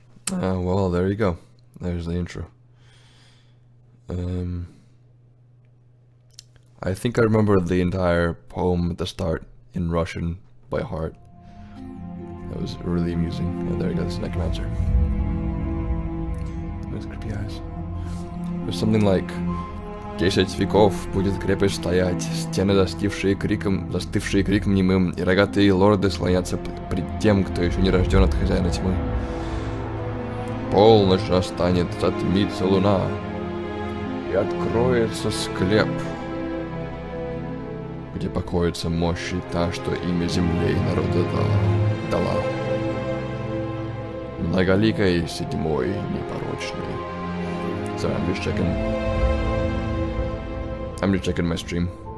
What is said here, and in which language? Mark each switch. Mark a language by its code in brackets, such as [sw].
[en] Well, there you go. There's the intro. I think I remember the entire poem at the start in Russian by heart. That was really amusing. Oh, there you go, this necromancer. With creepy eyes. There's something like [ru] 10 веков будет крепость стоять, стены застывшие криком немым, и рогатые лорды слонятся пред тем, кто еще не рожден от хозяина тьмы. Полночь настанет, затмится луна, и откроется склеп, где покоится мощь та, что имя земле и народа дала. Многоликой седьмой непорочный. [en] Sorry, I'm just checking my stream.